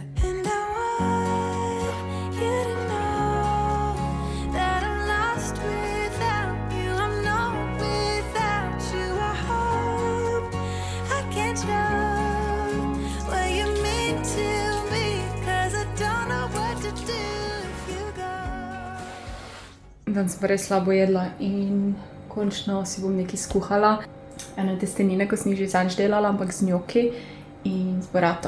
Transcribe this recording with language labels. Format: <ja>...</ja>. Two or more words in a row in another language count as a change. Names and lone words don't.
<en>And I want you to know that I'm lost without you. I'm not without you. I hope I can show what you mean to me, 'cause I don't know what to do if you go.</en> <sl>Danes sem pa res slabo jedla in končno si bom nekaj skuhala. Ene testenine, ko sem jih že zadnjič delala, ampak z njoki in z burato.</sl>